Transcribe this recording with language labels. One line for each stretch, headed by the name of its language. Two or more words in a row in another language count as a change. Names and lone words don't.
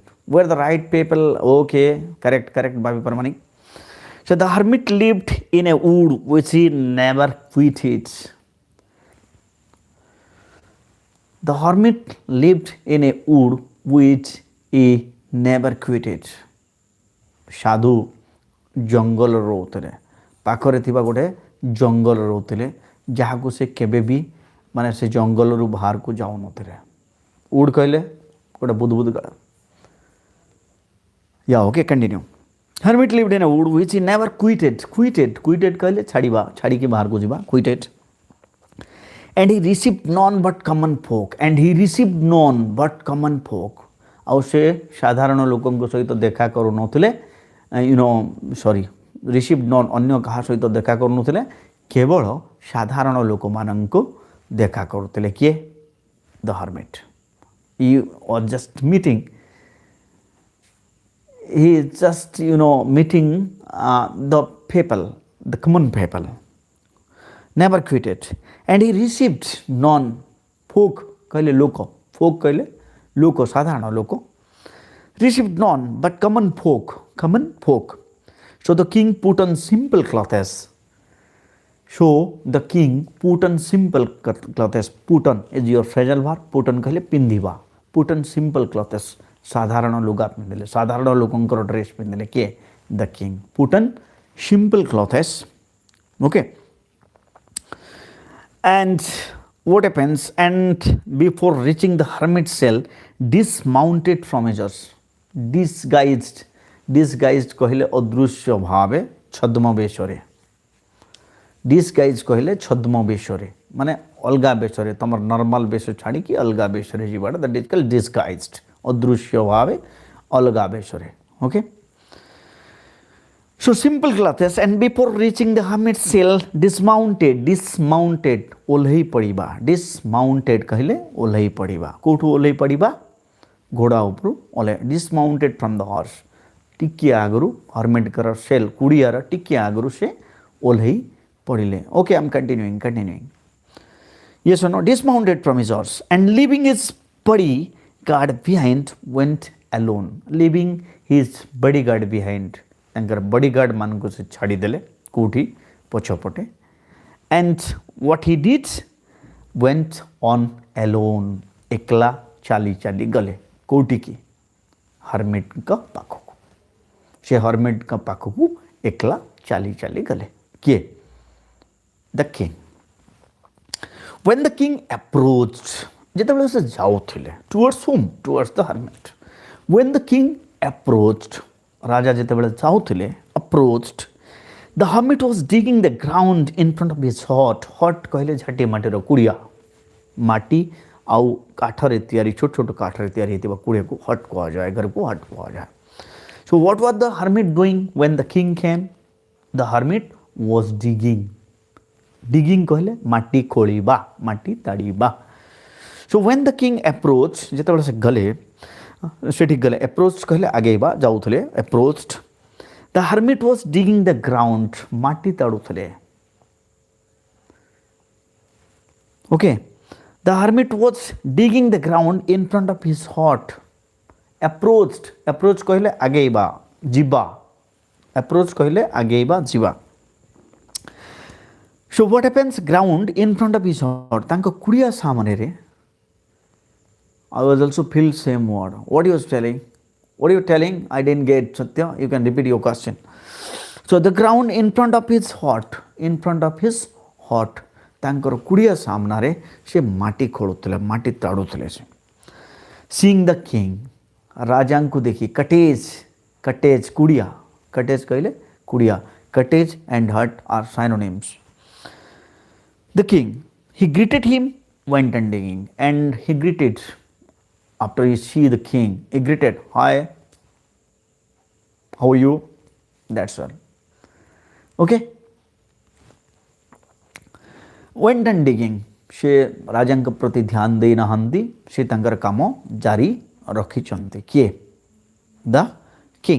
English: Where the right people, okay, correct, Bhavi Parmani. So the hermit lived in a wood which he never quitted. The hermit lived in a wood which he never quitted.
Odia: ସାଧୁ ଜଙ୍ଗଲ ରହୁଥିଲେ, ପାଖରେ ଥିବା ଗୋଟେ ଜଙ୍ଗଲ ରହୁଥିଲେ ଯାହାକୁ ସେ କେବେ ବି ମାନେ ସେ ଜଙ୍ଗଲରୁ ବାହାରକୁ ଯାଉନଥିଲେ। ଉଡ୍ କହିଲେ ଗୋଟେ ବୁଦବୁଦ ଗାଳ।
English: okay continue. hermit lived in a wood which he never quitted
Odia: କହିଲେ ଛାଡ଼ିବା, ଛାଡ଼ିକି ବାହାରକୁ ଯିବା,
English: quitted. And he received none but common folk.
Odia: ଆଉ ସେ ସାଧାରଣ ଲୋକଙ୍କ ସହିତ ଦେଖା କରୁନଥିଲେ,
English: receive none,
Odia: ଅନ୍ୟ କାହା ସହିତ ଦେଖା କରୁନଥିଲେ, କେବଳ ସାଧାରଣ ଲୋକମାନଙ୍କୁ ଦେଖା କରୁଥିଲେ। କିଏ?
English: The hermit. He was just meeting, he is just meeting the people, the common people, never quitted. And he received none, folk
Odia: କହିଲେ ଲୋକ, folk କହିଲେ ଲୋକ, ସାଧାରଣ ଲୋକ,
English: received none but common folk. So the king put on simple clothes. Put on is your phrasal verb. Put on
Odia: କହିଲେ ପିନ୍ଧିବା,
English: put on simple clothes,
Odia: ସାଧାରଣ ଲୁଗା ପିନ୍ଧିଲେ, ସାଧାରଣ ଲୋକଙ୍କର ଡ୍ରେସ୍ ପିନ୍ଧିଲେ। କିଏ?
English: The king put on simple clothes. Okay. And what happens? And before reaching the hermit's cell, dismounted from his horse.
Odia: Disguised କହିଲେ ଅଦୃଶ୍ୟ ଭାବେ, ଛଦ୍ମ ବେଶରେ। disguised କହିଲେ ଛଦ୍ମ ବେଶରେ, ମାନେ ଅଲଗା ବେଶରେ, ତମର ନର୍ମାଲ ବେଶ ଛାଡ଼ିକି ଅଲଗା ବେଶରେ ଯିବାଟା,
English: that is called disguised,
Odia: ଅଦୃଶ୍ୟ ଭାବେ ଅଲଗା ବେଶରେ। Okay.
English: So simple clothes, and before reaching the hermit's cell, dismounted
Odia: ଓହ୍ଲେଇ ପଡ଼ିବା। dismounted କହିଲେ ଓହ୍ଲେଇ ପଡ଼ିବା। କୋଉଠୁ ଓହ୍ଲେଇ ପଡ଼ିବା? ଘୋଡ଼ା ଉପରୁ ଓହ୍ଲେଇ,
English: dismounted from the horse।
Odia: ଟିକିଏ ଆଗରୁ ହର୍ମିଟ୍ଙ୍କର ସେଲ୍, କୁଡ଼ିଆର ଟିକିଏ ଆଗରୁ ସେ ଓହ୍ଲେଇ ପଡ଼ିଲେ।
English: Okay, I'm continuing. Yes or no? Dismounted from his horse and leaving his bodyguard behind went alone. Leaving his bodyguard behind,
Odia: ତାଙ୍କର bodyguard ମାନଙ୍କୁ ସେ ଛାଡ଼ିଦେଲେ କୋଉଠି? ପଛପଟେ।
English: And what he did? Went on alone.
Odia: ଏକଲା ଚାଲି ଗଲେ କୋଉଠିକି? ହର୍ମିଟ୍ଙ୍କ ପାଖକୁ। ସେ ହର୍ମିଟ୍ଙ୍କ ପାଖକୁ ଏକଲା ଚାଲି ଗଲେ। କିଏ?
English: The king. When the king approached,
Odia: ଯେତେବେଳେ ସେ ଯାଉଥିଲେ,
English: towards whom? Towards the hermit. When the king approached,
Odia: ରାଜା ଯେତେବେଳେ ଯାଉଥିଲେ,
English: approached, the hermit was digging the ground in front of his hut.
Odia: hut କହିଲେ ଝାଟି ମାଟିର କୁଡ଼ିଆ, ମାଟି ଆଉ କାଠରେ ତିଆରି, ଛୋଟ ଛୋଟ କାଠରେ ତିଆରି ହେଇଥିବା କୁଡ଼ିଆକୁ hut କୁହାଯାଏ, ଘରକୁ hut କୁହାଯାଏ।
English: So what was the hermit doing when the king came? The hermit was digging
Odia: କହିଲେ ମାଟି ଖୋଳିବା, ମାଟି ତାଡ଼ିବା।
English: So when the king approached,
Odia: ଯେତେବେଳେ ସେ ଗଲେ, ସେଠିକି ଗଲେ, approached କହିଲେ ଆଗେଇବା, ଯାଉଥିଲେ,
English: approached, the hermit was digging the ground,
Odia: ମାଟି ତାଡ଼ୁଥିଲେ।
English: Okay, the hermit was digging the ground in front of his hut.
Odia: approach କହିଲେ ଆଗେଇବା, ଯିବା, approach କହିଲେ ଆଗେଇବା, ଯିବା।
English: So what happens? Ground in front of his hut,
Odia: ତାଙ୍କ କୁଡ଼ିଆ ସାମନାରେ।
English: I was also feel same word. What you was telling? What are you telling? I didn't get, Satya. You can repeat your question. So the ground in front of his hut,
Odia: ତାଙ୍କର କୁଡ଼ିଆ ସାମନାରେ ସେ ମାଟି ଖୋଳୁଥିଲେ, ମାଟି ତାଡ଼ୁଥିଲେ ସେ।
English: Seeing the king,
Odia: ରାଜା କୋ ଦେଖି କଟେଜ କଟେଜ କୁଡ଼ିଆ କଟେଜ କହିଲେ କୁଡ଼ିଆ କଟେଜ
English: and hut are synonyms. The king, he greeted him, went and digging, and he greeted, after he see the king, he greeted, hi, how are you? That's all. Okay. Went and digging,
Odia: ସେ ରାଜା ପ୍ରତି ଧ୍ୟାନ ଦେ ନାହାନ୍ତି ସେ ତାଙ୍କର କାମ ଜାରି ରଖିଛନ୍ତି କିଏ
English: the king.